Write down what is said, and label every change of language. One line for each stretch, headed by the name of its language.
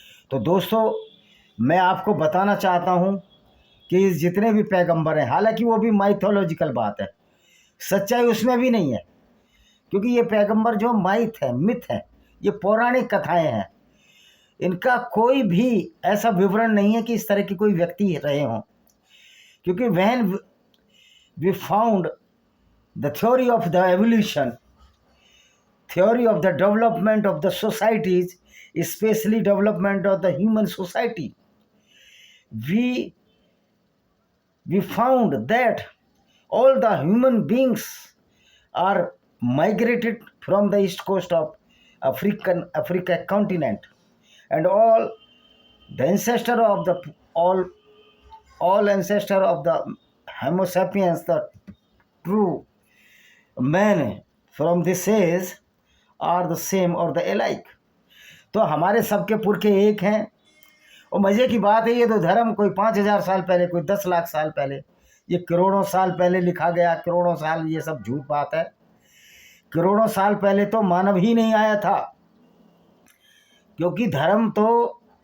Hindi: तो दोस्तों मैं आपको बताना चाहता हूं कि जितने भी पैगंबर हैं, हालांकि वो भी माइथोलॉजिकल बात है, सच्चाई उसमें भी नहीं है, क्योंकि ये पैगंबर जो माइथ है, मिथ है, ये पौराणिक कथाएं हैं. इनका कोई भी ऐसा विवरण नहीं है कि इस तरह की कोई व्यक्ति रहे हों, क्योंकि
English: When we found the theory of the evolution, theory of the development of the societies, especially development of the human society, we found that all the human beings are migrated from the east coast of Africa continent, and all the ancestor of the all ancestor of the Homo sapiens, the true man from this age, are the same or the alike.
Hindi: तो हमारे सबके पुरखे एक हैं. और मज़े की बात है, ये तो धर्म कोई 5,000 साल पहले, कोई 10 लाख साल पहले, ये करोड़ों साल पहले लिखा गया. करोड़ों साल ये सब झूठ बात है. करोड़ों साल पहले तो मानव ही नहीं आया था, क्योंकि धर्म तो